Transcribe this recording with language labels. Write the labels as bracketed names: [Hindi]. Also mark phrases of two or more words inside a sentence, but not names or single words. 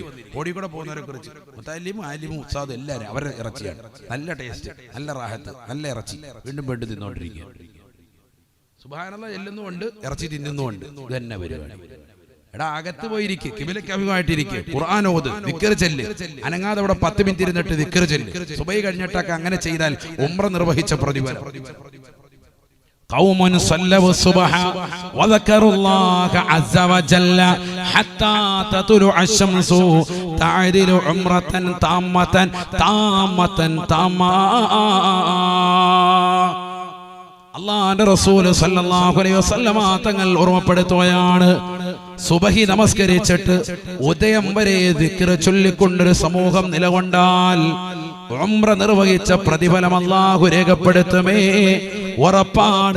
[Malayalam] ഓടി കൂടെ പോകുന്നവരെ കുറിച്ച് മുത്തല്ലിമും ആലിമും ഉസ്താദും എല്ലാവരും അവരുടെ ഇറച്ചിയാണ്, നല്ല ടേസ്റ്റ്, നല്ല റാഹത്ത്, നല്ല ഇറച്ചി, വീണ്ടും വീണ്ടും തിന്നോണ്ടിരിക്കുക. സുബ്ഹാനല്ലാഹ് ചെല്ലുന്നുമുണ്ട്, ഇറച്ചി തിന്നുന്നുമുണ്ട്. ഇത് തന്നെ പരിപാടി. എടാ, അകത്ത് പോയിരിക്കും, കിബിലക്ക് അഭിമായിട്ടിരിക്കും, ഖുർആൻ ഓത്, ദിക്ർ ചെല്ല്, അനങ്ങാതെ അവിടെ 10 മിനിറ്റ് ഇരുന്നിട്ട് ദിക്ർ ചെല്ല്. സുബഹി കഴിഞ്ഞിട്ടൊക്കെ അങ്ങനെ ചെയ്താൽ ഉംറ നിർവഹിച്ച പ്രതിഫലം. [Arabic] قوم صلوا الصبح وذكروا الله عز وجل حتى تطلع الشمس تعدل عمرة تامة تامة تامة. [Malayalam] അല്ലാഹുവിന്റെ റസൂൽ [Arabic] صلى الله عليه وسلم [Malayalam] തങ്ങൾ ഓർമ്മപ്പെടുത്തുകയാണ്, സുബഹി നമസ്കരിച്ചിട്ട് ഉദയം വരെ ദിക്ർ ചൊല്ലിക്കൊണ്ടൊരു സമൂഹം നിലകൊണ്ടാൽ ഉംറ നിർവഹിച്ച പ്രതിഫലം അല്ലാഹു രേഖപ്പെടുത്തുമേ, ഉറപ്പാണ്.